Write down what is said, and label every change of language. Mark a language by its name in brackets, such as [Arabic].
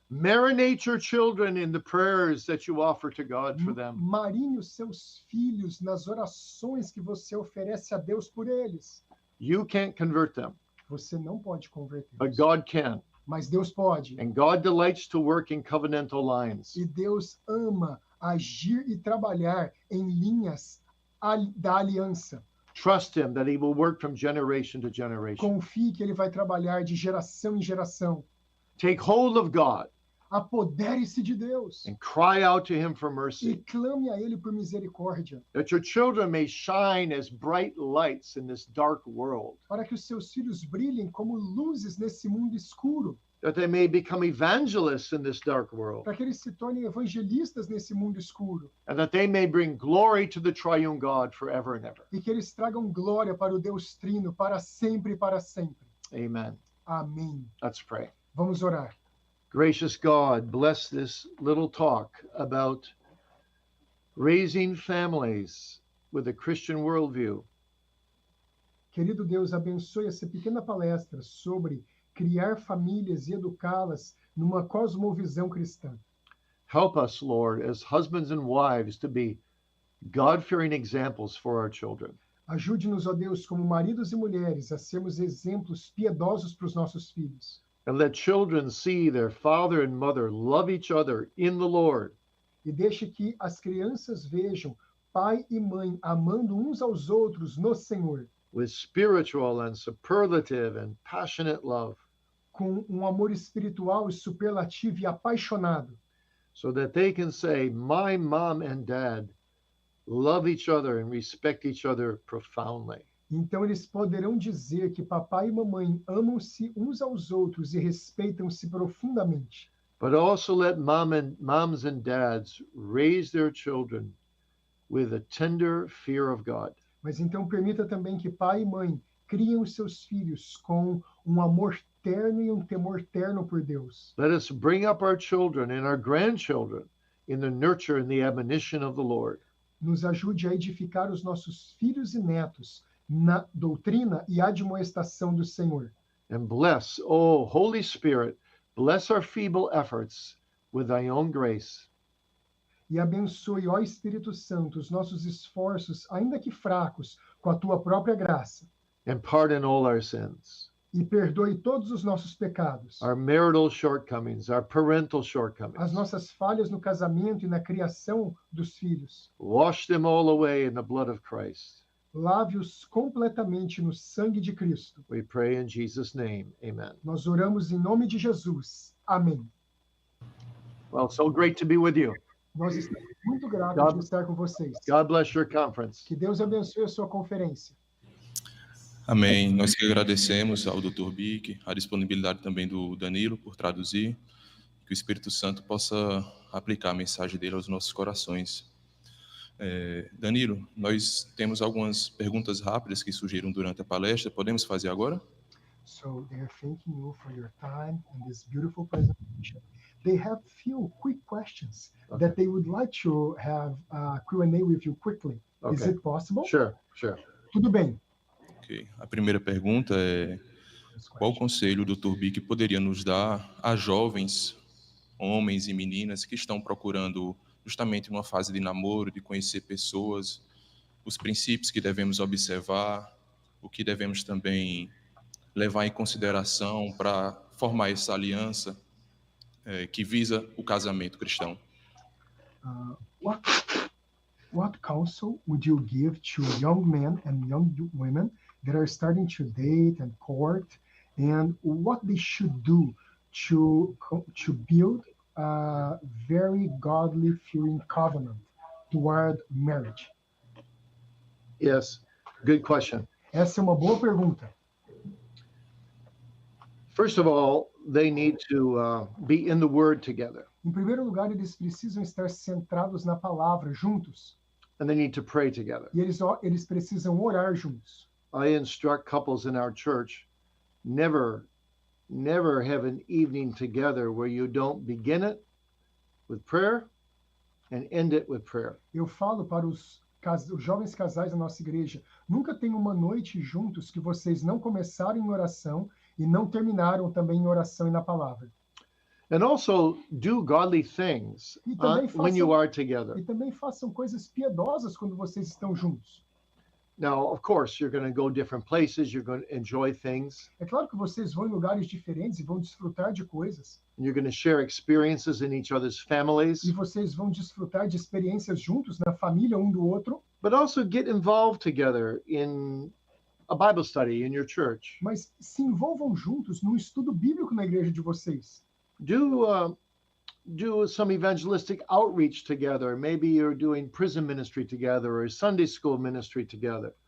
[English] Marinate your children in the prayers that you offer to God for them. [Portuguese] Marine os seus filhos nas orações que você oferece a Deus por eles. [English] You can't convert them, [Portuguese] Você não pode convertê-los, [English] but God can. [Portuguese] mas Deus pode. [English] And God delights to work in covenantal lines. [Portuguese] E Deus ama agir e trabalhar em linhas da aliança. [English] Trust Him that He will work from generation to generation. [Portuguese] Confie que Ele vai trabalhar de geração em geração. [English] Take hold of God [Portuguese] Apodere-se de Deus [English] and cry out to Him for [Portuguese] e [English] mercy, [Portuguese] clame a Ele por misericórdia, [English] that your children may shine as bright lights in this dark world, [Portuguese] para que os seus filhos brilhem como luzes nesse mundo escuro, [English] that they may become evangelists in this dark world, [Portuguese] para que eles se tornem evangelistas nesse mundo escuro [English] and that they may bring glory to the triune God forever and ever. [Portuguese] e que eles tragam glória para o Deus Trino para sempre e para sempre. [English] Amen. [Portuguese] Amém. [English] Let's pray. [Portuguese] Vamos orar. [English] Gracious God, bless this little talk about raising families with a Christian worldview. [Portuguese] Querido Deus, abençoe essa pequena palestra sobre criar famílias e educá-las numa cosmovisão cristã. [English] Help us, Lord, as husbands and wives to be God-fearing examples for our children. [Portuguese] Ajude-nos, ó Deus, como maridos e mulheres, a sermos exemplos piedosos para os nossos filhos. [English] And let children see their father and mother love each other in the Lord. [Portuguese] e deixe que as crianças vejam pai e mãe amando uns aos outros no Senhor, [English] with spiritual and superlative and passionate love, [Portuguese] com um amor espiritual e superlativo e apaixonado, [English] so that they can say, my mom and dad love each other and respect each other profoundly. [Portuguese] então eles poderão dizer que papai e mamãe amam-se uns aos outros e respeitam-se profundamente. [English] But also let moms and dads raise their children with a tender fear of God. [Portuguese] Mas então permita também que pai e mãe criem os seus filhos com um amor terno e um temor terno por Deus. [English] Let us bring up our children and our grandchildren in the nurture and the admonition of the Lord. [Portuguese] Nos ajude a edificar os nossos filhos e netos na doutrina e admoestação do Senhor. [English] And bless, oh Holy Spirit, bless our feeble efforts with thy own grace. [Portuguese] E abençoe, ó Espírito Santo, os nossos esforços, ainda que fracos, com a tua própria graça. [English] And pardon all our sins, [Portuguese] E perdoe todos os nossos pecados, [English] our marital shortcomings, our parental [Portuguese] as [English] shortcomings. [Portuguese] nossas falhas no casamento e na criação dos filhos. [English] Wash them all away in the blood of Christ. [Portuguese] Lave-os completamente no sangue de Cristo. [English] We pray in Jesus' name. Amen. [Portuguese] Nós oramos em nome de Jesus. Amém. [English] Well, so great to be with you. [Portuguese] Nós estamos muito gratos [English] God- [Portuguese] de estar com vocês. [English] God bless your conference. [Portuguese] Que Deus abençoe a sua conferência. Amém. Nós que agradecemos ao Dr. Bick, a disponibilidade também do Danilo por traduzir, que o Espírito Santo possa aplicar a mensagem dele aos nossos corações. Danilo, nós temos algumas perguntas rápidas que surgiram durante a palestra. Podemos fazer agora? [English] So they are thanking you for your time and this beautiful presentation. They have few quick questions that they would like to have a Q&A with you quickly. Is Okay. it possible? Sure. [Portuguese] Tudo bem. Ok. A primeira pergunta é: qual conselho o Dr. Bick poderia nos dar a jovens, homens e meninas que estão procurando justamente uma fase de namoro, de conhecer pessoas, os princípios que devemos observar, o que devemos também levar em consideração para formar essa aliança que visa o casamento cristão? [English] What counsel would you give to young men and young women that are starting to date and court, and what they should do to build a very godly fearing covenant toward marriage? Yes. Good question. [Portuguese] Essa é uma boa pergunta. [English] First of all, they need to be in the Word together, [Portuguese] Em primeiro lugar, eles precisam estar centrados na palavra juntos, [English] and they need to pray together. [Portuguese] e eles precisam orar juntos. [English] I instruct couples in our church, never have an evening together where you don't begin it with prayer and end it with prayer. [Portuguese] Eu falo para os jovens casais da nossa igreja, nunca tem uma noite juntos que vocês não começaram em oração e não terminaram também em oração e na palavra. [English] And also do godly things [Portuguese] E também [English] when you [Portuguese] façam, [English] are together. [Portuguese] e também façam coisas piedosas quando vocês estão juntos. [English] Now, of course, you're going to go different places, you're going to enjoy things, [Portuguese] É claro que vocês vão em lugares diferentes e vão desfrutar de coisas, [English] and you're going to share experiences in each other's families, [Portuguese] e vocês vão desfrutar de experiências juntos na família um do outro, [English] but also get involved together in a Bible study in your church. [Portuguese] mas se envolvam juntos num estudo bíblico na igreja de vocês. [English] Do some evangelistic outreach together. Maybe you're doing prison ministry together or Sunday school ministry together.